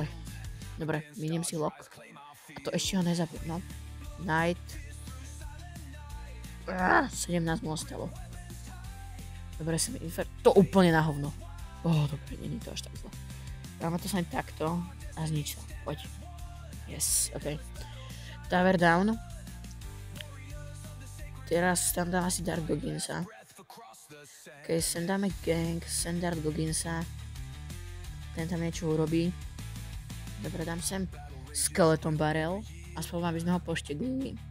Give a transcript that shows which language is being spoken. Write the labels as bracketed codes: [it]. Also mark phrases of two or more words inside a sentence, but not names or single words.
[sk] Dobre, miniem si log. A to ešte ho nezabijem, no. Knight. 17 mu ostalo. Dobre, som infer... To úplne na hovno. Dobre, nie je to až tak zle. Dáme to sa takto a znič sa. Poď. [en] Yes, ok. Tower down. [sk] Teraz tam dám asi Dark Gogginsa. Ok, sem dáme gang, sem Dark Gogginsa. Ten tam niečo urobí. Dobre, dám sem Skeleton Barrel. Aspoň aby sme ho pošteglili.